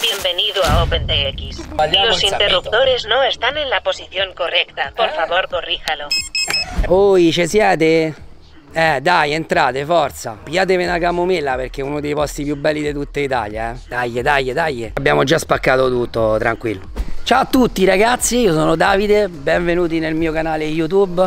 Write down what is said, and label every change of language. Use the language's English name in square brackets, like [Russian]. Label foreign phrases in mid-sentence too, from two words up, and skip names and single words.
[Spanish] Bienvenido a OpenTX. Los interruptores no están en la posición correcta. Por favor, corríjalo. [Italian] Oi, ci siete? Dai, entrate, forza. Pigliatevi una camomilla perché è uno dei posti più belli di tutta Italia, Dai. Abbiamo già spaccato tutto, tranquillo. Ciao a tutti ragazzi, io sono Davide, benvenuti nel mio canale YouTube.